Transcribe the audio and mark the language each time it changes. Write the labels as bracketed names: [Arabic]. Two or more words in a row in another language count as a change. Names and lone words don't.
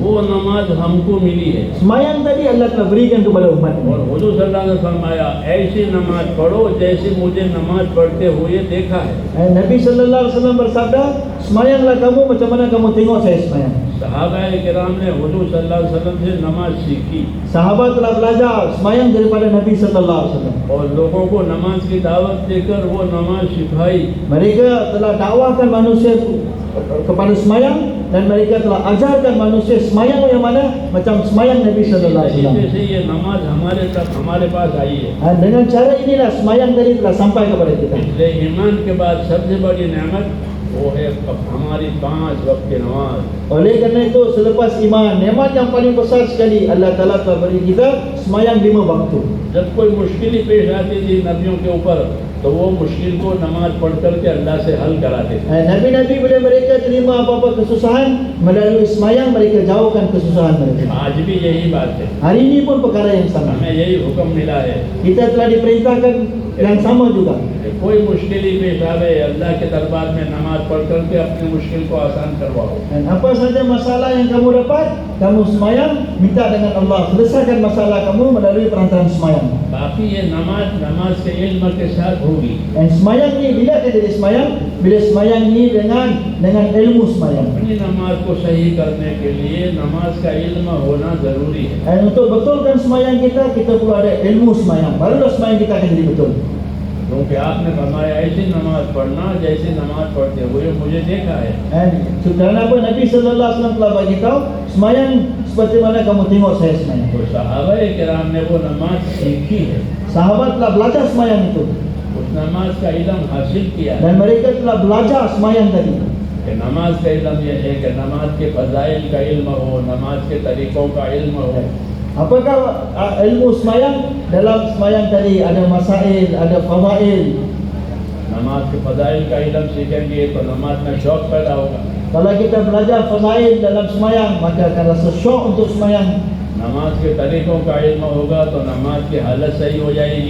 [Urdu] وہ نماز ہم کو ملی ہے [Malay] Semayang tadi Allah telah berikan kepada umat ini. [Urdu] اور حضور [Arabic] صلى الله عليه وسلم [Urdu] فرمایا ایسی نماز پڑھو جیسے مجھے نماز پڑھتے ہوئے دیکھا ہے. [Malay] Nabi [Arabic] sallallahu alaihi wasallam [Malay] bersabda, semayanglah kamu macam mana kamu tengok saya semayang. [Urdu] صحابۂ کرام نے حضور [Arabic] صلى الله عليه وسلم [Urdu] سے نماز سیکھی [Malay] Sahabat telah belajar semayang daripada Nabi [Arabic] sallallahu alaihi wasallam. [Urdu] اور لوگوں کو نماز کی دعوت دے کر وہ نماز سکھائی. [Malay] Mereka telah dakwakan manusia kepada semayang dan mereka telah ajarkan manusia semayang yang mana macam semayang Nabi [Arabic] sallallahu alaihi wasallam. [Urdu] طریقے سے یہ نماز ہمارے تک ہمارے پاس آئی ہے. [Malay] Dengan cara inilah semayang tadi telah sampai kepada kita. [Urdu] اس لیے ایمان کے بعد سب سے بڑی نعمت وہ ہے ہماری 5 وقت کی نماز. [Malay] Oleh kerana itu selepas iman, nikmat yang paling besar sekali Allah Taala telah beri kita semayang 5 waktu. [Urdu] جب کوئی مشکل پیش آتی تھی نبیوں کے اوپر تو وہ مشکل کو نماز پڑھ کر کے اللہ سے حل کراتے تھے. [Malay] Nabi-nabi bila mereka terima apa-apa kesusahan, melalui semayang mereka jauhkan kesusahan mereka. [Urdu] آج بھی یہی بات ہے, [Malay] Hari ini pun perkara yang sama. [Urdu] ہمیں یہی حکم ملا ہے [Malay] Kita telah diperintahkan yang sama juga. [Urdu] کہ کوئی مشکل ہی پیش آوے اللہ کے دربار میں نماز پڑھ کر کے اپنی مشکل کو آسان کرواؤ. [Malay] Dan apa saja masalah yang kamu dapat, kamu semayang, minta dengan Allah, selesaikan masalah kamu melalui perantaraan semayang. [Urdu] باقی یہ نماز کے علم کے ساتھ ہوگی. [Malay] Dan semayang ni bila kita jadi semayang? Bila semayang ni dengan ilmu semayang. [Urdu] اپنی نماز کو صحیح کرنے کے لیے نماز کا علم ہونا ضروری ہے. [Malay] Dan untuk betulkan semayang kita perlu ada ilmu semayang. Barulah semayang kita akan jadi betul. [Urdu] کیونکہ آپ نے فرمایا ایسی نماز پڑھنا جیسے نماز پڑھتے ہوئے مجھے دیکھا ہے. [Malay] Dan kerana apa Nabi [Arabic] sallallahu alaihi wasallam [Malay] telah bagi tahu semayang seperti mana kamu tengok saya semayang. [Urdu] تو صحابۂ کرام نے وہ نماز سیکھی ہے, [Malay] Sahabat telah belajar semayang itu [Urdu] اس نماز کا علم حاصل کیا ہے. [Malay] dan mereka telah belajar semayang tadi. [Urdu] کہ نماز کا علم یہ ہے کہ نماز کے فضائل کا علم ہو، نماز کے طریقوں کا علم ہو. [Malay] Apakah ilmu semayang? Dalam semayang tadi ada masail, ada fadail. [Urdu] نماز کے فضائل کا علم سیکھیں گے تو نماز میں شوق پیدا ہوگا. [Malay] Kalau kita belajar fadail dalam semayang, maka akan rasa syok untuk semayang. [Urdu] نماز کے طریقوں کا علم ہوگا تو نماز کی حالت صحیح ہو جائے گی.